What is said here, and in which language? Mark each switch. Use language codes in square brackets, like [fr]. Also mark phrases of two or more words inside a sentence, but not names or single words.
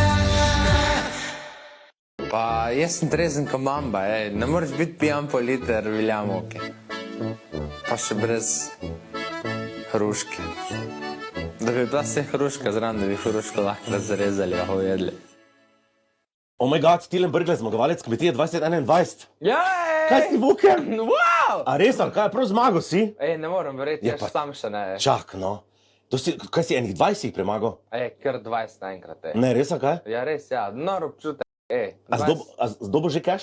[sl] Pa jaz sem trezen ko mamba, ne moreš biti pijan po liter Viljamovke. Pa še brez hruške. Da bi bila vse hruška zraven, da bi hruško lahko razrezali, lahko jedli. [en] Oh my god, [sl] Tilen Brgle, zmagovalec kmetije 2021. Jej! Kaj si buken? Wow! A res, ali kaj, prav zmagal si? Ne moram verjeti, Je jaz pa- sam še ne. Čak, no. Kaj si enih 20 premagal? Kar 20 naenkrat, Ne, res, ali kaj? Ja, res, ja, nor občutek, A zdobo že cash?